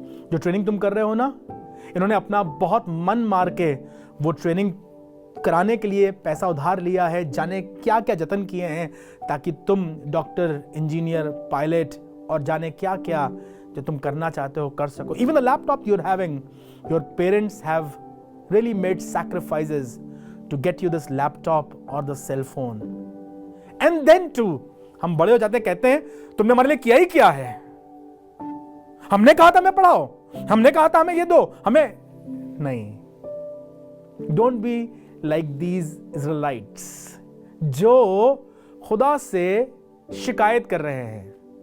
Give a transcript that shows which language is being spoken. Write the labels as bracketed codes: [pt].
[hi] जो ट्रेनिंग तुम कर रहे हो ना, इन्होंने अपना बहुत मन मार के वो ट्रेनिंग कराने के लिए पैसा उधार लिया है। जाने क्या क्या जतन किए हैं ताकि तुम डॉक्टर, इंजीनियर, पायलट और जाने क्या क्या जो तुम करना चाहते हो कर सको। [en] Even the laptop you're having, your parents have really made sacrifices to get you this laptop or the cell phone. And then too, [hi] हम बड़े हो जाते हैं, कहते हैं तुमने हमारे लिए किया ही क्या है, हमने कहा था हमें पढ़ाओ, हमने कहा था हमें ये दो, हमें नहीं। [en] don't be like these Israelites [hi] जो खुदा से शिकायत कर रहे हैं।